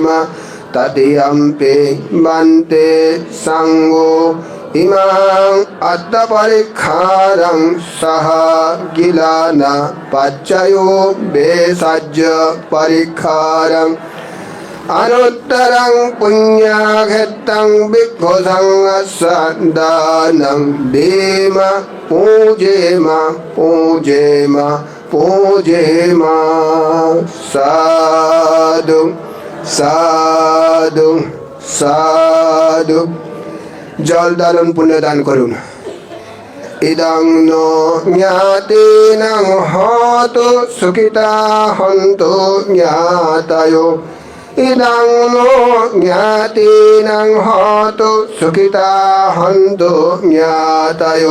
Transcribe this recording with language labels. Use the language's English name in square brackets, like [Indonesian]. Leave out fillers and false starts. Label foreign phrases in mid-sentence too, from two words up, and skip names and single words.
[Pali] তৃতীয়ম্পি ভন্তে সংঘো ইমাং আত্মপরিক্ষারং সহ গিলান পচ্চয়ো বেসজ্জ পরিক্ষারং অনুত্তরং পুণ্যক্ষেত্রং ভিক্ষু সংঘস্য দানং দেম পূজেম পূজেম পূজেম। সাধু সাধু সাধু। [Bangla] জল দান পুণ্য দান করুন। [Pali] ইদং নো জ্ঞাতিনাং হতো সুখিতা হন্তু জ্ঞাতয়ো। ইদং নো জ্ঞাতিনাং হতো সুখিতা হন্তু জ্ঞাতয়ো।